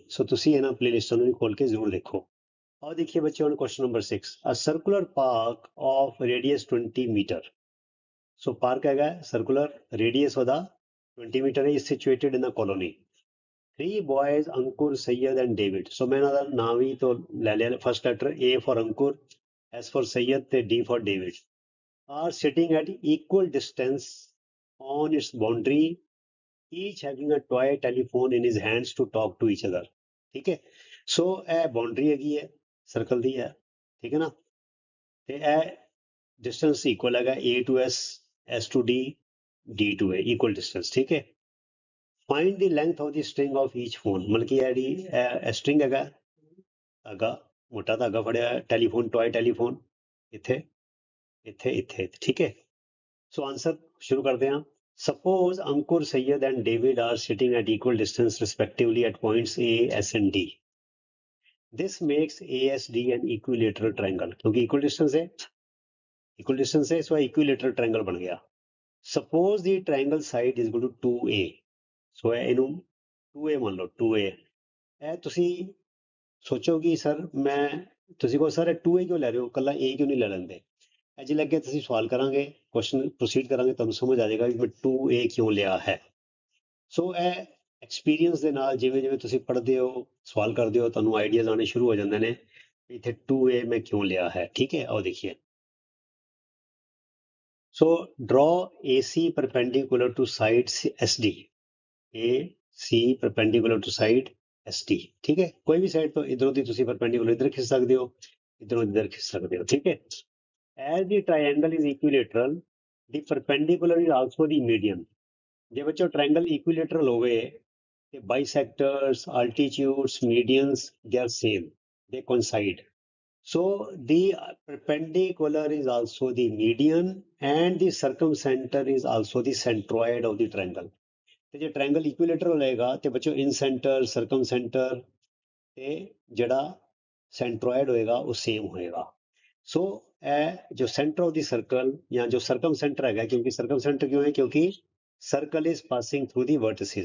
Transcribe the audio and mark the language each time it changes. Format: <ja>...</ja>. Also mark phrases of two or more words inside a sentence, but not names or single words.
<pa>ਸੋ ਤੁਸੀਂ ਇਹਨਾਂ ਪਲੇਲਿਸਟਾਂ ਨੂੰ ਵੀ ਖੋਲ ਕੇ ਜ਼ਰੂਰ ਦੇਖੋ। ਆਓ ਦੇਖੀਏ ਬੱਚਿਓ ਹੁਣ</pa> <en>question number 6, a circular park of radius 20 meter.</en> <pa>ਸੋ ਪਾਰਕ ਹੈਗਾ ਸਰਕੂਲਰ, ਰੇਡੀਅਸ ਉਹਦਾ 20 ਮੀਟਰ ਹੈ,</pa> <en>situated in a colony. 3 boys, Ankur, Sayyed and David.</en> <pa>ਸੋ ਮੈਂ ਇਹਨਾਂ ਦਾ ਨਾਮ ਵੀ ਤੋਂ ਲੈ ਲਿਆ,</pa> <en>first letter A for Ankur, S for Sayyed</en> <pa>ਤੇ</pa> <en>D for David, are sitting at equal distance on its boundary, each having a toy telephone in his hands to talk to each other।</en> <pa>ਠੀਕ ਹੈ, ਸੋ ਇਹ ਬਾਉਂਡਰੀ ਹੈਗੀ ਹੈ, ਸਰਕਲ ਦੀ ਹੈ, ਠੀਕ ਹੈ ਨਾ, ਤੇ ਇਹ</pa> <en>distance equal</en> <pa>ਹੈਗਾ</pa> <en>A to S, S to D, D to A, equal distance.</en> <pa>ਠੀਕ ਹੈ,</pa> <en>find the length of the string of each phone,</en> <pa>ਮਤਲਬ ਕਿ ਇਹ ਸਟ੍ਰਿੰਗ ਹੈਗਾ, ਧਾਗਾ, ਮੋਟਾ ਧਾਗਾ ਫੜਿਆ, ਟੈਲੀਫੋਨ,</pa> <en>toy telephone,</en> <pa>ਇੱਥੇ ਇੱਥੇ ਇੱਥੇ, ਠੀਕ ਹੈ। ਸੋ ਆਂਸਰ ਸ਼ੁਰੂ ਕਰਦੇ ਹਾਂ।</pa> <en>Suppose Ankur, Sayyed and David are sitting at equal distance respectively at points A, S and D. This makes ASD an equilateral triangle।</en> <hi>क्योंकि</hi> <en>equal distance</en> <hi>है,</hi> <en>so equilateral triangle</en> <hi>बन गया।</hi> <en>Suppose the triangle side is equal to 2A।</en> <pa>So ਇਹਨੂੰ 2A ਮੰਨ ਲਓ, 2A। ਇਹ ਤੁਸੀਂ ਸੋਚੋ ਕਿ ਸਰ ਤੁਸੀਂ ਕਹੋ ਸਰ 2A ਕਿਉਂ ਲੈ ਰਹੇ ਹੋ, ਕੱਲਾ A ਕਿਉਂ ਨਹੀਂ ਲੈ ਲੈਂਦੇ। ਅੱਜ ਲੱਗੇ ਤੁਸੀਂ ਸਵਾਲ ਕਰਾਂਗੇ,</pa> <en>question proceed</en> <pa>ਕਰਾਂਗੇ, ਤੁਹਾਨੂੰ ਸਮਝ ਆ ਜਾਏਗਾ ਕਿ ਮੈਂ 2A ਕਿਉਂ ਲਿਆ ਹੈ। ਸੋ ਇਹ ਐਕਸਪੀਰੀਅੰਸ ਦੇ ਨਾਲ ਜਿਵੇਂ ਜਿਵੇਂ ਤੁਸੀਂ ਪੜ੍ਹਦੇ ਹੋ, ਸਵਾਲ ਕਰਦੇ ਹੋ, ਤੁਹਾਨੂੰ ਆਈਡੀਆਜ਼ ਆਉਣੇ ਸ਼ੁਰੂ ਹੋ ਜਾਂਦੇ ਨੇ ਇੱਥੇ 2A ਮੈਂ ਕਿਉਂ ਲਿਆ ਹੈ। ਠੀਕ ਹੈ, ਆਓ ਦੇਖੀਏ।</pa> <en>so draw AC perpendicular to side SD, AC perpendicular to side SD, AC ਪਰਪੈਂਡੀਕੂਲਰ ਟੂ ਸਾਈਡ SD।</en> <pa>ਠੀਕ ਹੈ, ਕੋਈ ਵੀ ਸਾਈਡ ਤੋਂ ਇਧਰੋਂ ਦੀ ਤੁਸੀਂ ਪਰਪੈਂਡੀਕੂਲਰ ਇੱਧਰ ਖਿੱਚ ਸਕਦੇ ਹੋ, ਇਧਰੋਂ ਇੱਧਰ ਖਿੱਚ ਸਕਦੇ ਹੋ। ਠੀਕ ਹੈ,</pa> <en>as the triangle is equilateral, the perpendicular is also the median।</en> <pa>ਜੇ ਬੱਚੋ</pa> <en>triangle equilateral</en> <pa>ਹੋਵੇ ਤੇ ਬਾਈਸੈਕਟਰਸ,</pa> <en>altitudes, medians, they are same, they coincide। So the perpendicular is also the median and the circumcenter is also the centroid of the triangle।</en> <pa>ਤੇ ਜੇ</pa> <en>triangle equilateral</en> <pa>ਹੋਏਗਾ ਤੇ ਬੱਚੋ</pa> <en>in center, circumcenter</en> <pa>ਤੇ ਜਿਹੜਾ ਸੈਂਟਰੋਇਡ ਹੋਏਗਾ ਉਹ ਸੇਮ ਹੋਏਗਾ। ਸੋ ਇਹ ਜੋ</pa> <en>center of the circle</en> <pa>ਜਾਂ ਜੋ ਸਰਕਮ ਸੈਂਟਰ ਹੈਗਾ, ਕਿਉਂਕਿ ਸਰਕਮ ਸੈਂਟਰ ਕਿਉਂ ਹੈ, ਕਿਉਂਕਿ</pa> <en>circle is passing through the vertices.</en>